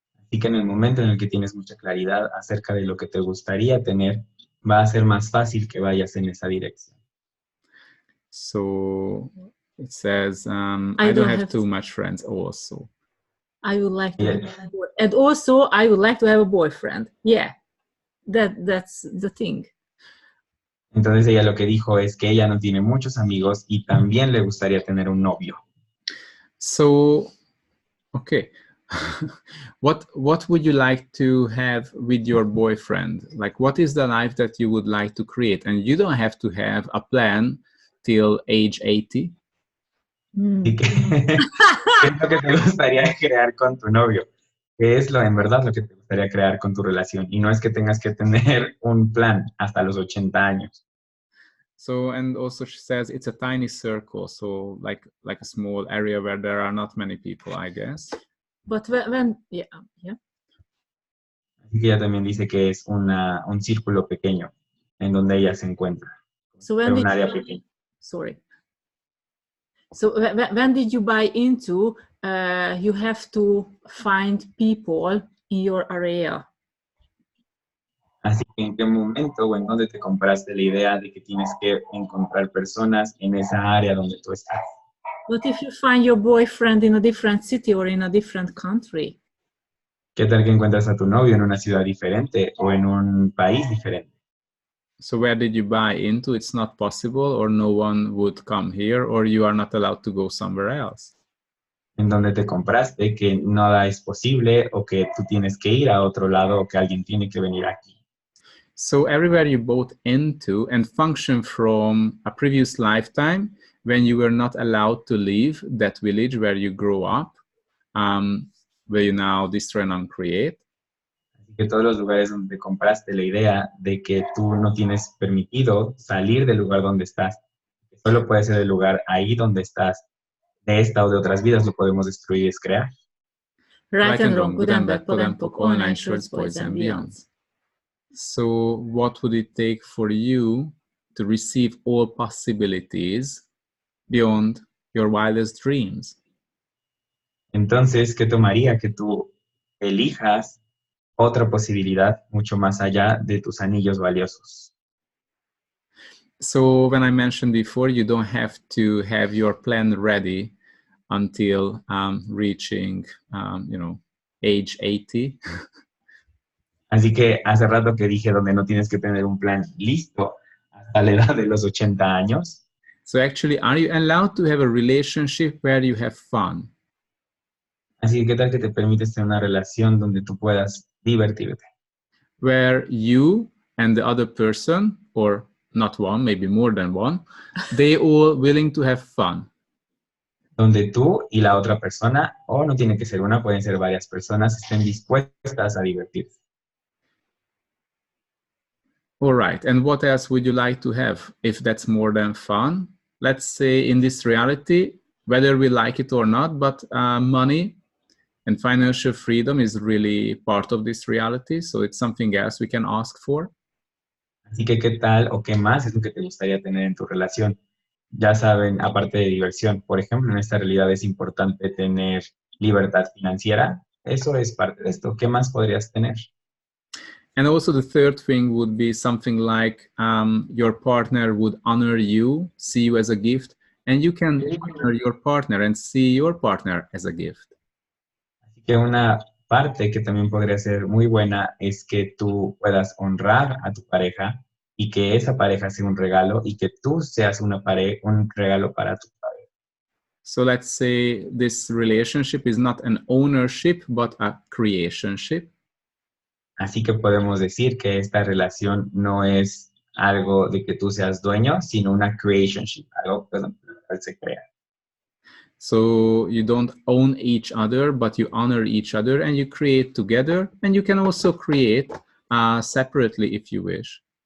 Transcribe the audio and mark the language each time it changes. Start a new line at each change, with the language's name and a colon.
Spanish: Así que en el momento en el que tienes mucha claridad acerca de lo que te gustaría tener, va a ser más fácil que vayas en esa dirección.
English: So it says, I don't have too much friends also. I would like to have a boy. And also I would like to have a boyfriend. Yeah, that's the thing.
Spanish: Entonces ella lo que dijo es que ella no tiene muchos amigos y también le gustaría tener un novio.
English: So, okay. What would you like to have with your boyfriend? Like, what is the life that you would like to create? And you don't have to have a plan till age 80.
Spanish: Así que, ¿qué es lo que te gustaría crear con tu novio? ¿Qué es en verdad lo que te gustaría crear con tu relación? Y no es que tengas que tener un plan hasta los 80 años.
English: So, and also she says it's a tiny circle, so like a small area where there are not many people, I guess. But when yeah.
Spanish: Así que ella también dice que es un círculo pequeño en donde ella se encuentra.
English: So when
Spanish: un área pequeña.
English: Sorry. So when did you buy into you have to find people in your area?
Spanish: Así que ¿en qué momento o en dónde te compraste la idea de que tienes que encontrar personas en esa área donde tú estás?
English: What if you find your boyfriend in a different city or in a different country?
Spanish: ¿Qué tal que encuentras a tu novio en una ciudad diferente o en un país diferente?
English: So where did you buy into? It's not possible, or no one would come here, or you are not allowed to go somewhere else.
Spanish: En donde te compraste que nada es posible o que tú tienes que ir a otro lado o que alguien tiene que venir aquí.
English: So everywhere you bought into and function from a previous lifetime when you were not allowed to leave that village where you grew up, where you now destroy and uncreate.
Spanish: Así que todos los lugares donde compraste la idea de que tú no tienes permitido salir del lugar donde estás, que solo puede ser el lugar ahí donde estás, de esta o de otras vidas, lo podemos destruir y descrear.
English: Right and wrong, good and bad, POC and POC, online shirts, boys and beyonds. So what would it take for you to receive all possibilities beyond your wildest dreams?
Spanish: Entonces, ¿qué tomaría que tú elijas otra posibilidad mucho más allá de tus anillos valiosos?
English: So when I mentioned before, you don't have to have your plan ready until reaching, age 80.
Spanish: Así que hace rato que dije donde no tienes que tener un plan listo hasta la edad de los 80 años.
English: So actually, are you allowed to have a relationship where you have fun?
Spanish: Así que, ¿qué tal que te permites tener una relación donde tú puedas divertirte?
English: Where you and the other person, or not one, maybe more than one, they all willing to have fun.
Spanish: Donde tú y la otra persona, o no tiene que ser una, pueden ser varias personas, estén dispuestas a divertirse.
English: All right, and what else would you like to have if that's more than fun? Let's say in this reality, whether we like it or not, but money and financial freedom is really part of this reality, so it's something else we can ask for.
Spanish: Así que, ¿qué tal o qué más es lo que te gustaría tener en tu relación? Ya saben, aparte de diversión, por ejemplo, en esta realidad es importante tener libertad financiera. Eso es parte de esto. ¿Qué más podrías tener?
English: And also the third thing would be something like your partner would honor you, see you as a gift, and you can honor your partner and see your partner as a gift.
Spanish: Así que una parte que también podría ser muy buena es que tú puedas honrar a tu pareja y que esa pareja sea un regalo y que tú seas un regalo para tu pareja.
English: So let's say this relationship is not an ownership, but a creationship.
Spanish: Así que podemos decir que esta relación no es algo de que tú seas dueño, sino una creationship, algo donde se crea.
English: So you don't own each other, but you honor each other and you create together, and you can also create separately if you wish.